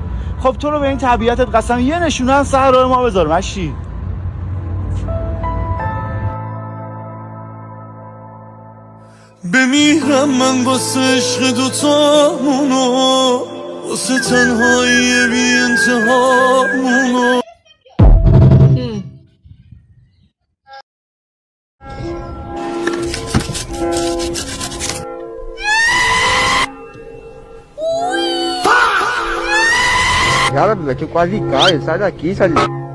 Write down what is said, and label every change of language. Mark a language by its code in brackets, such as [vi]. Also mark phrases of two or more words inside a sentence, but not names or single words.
[fa] خب تو رو به این طبیعتت قسم یه نشونه هم سر راه ما بذار مشی. بمیرم من واسه عشق دوتامونو واسه تنهایی بی انتهامونو. [pt] Cara, tu quase cai, sai daqui, sai daqui.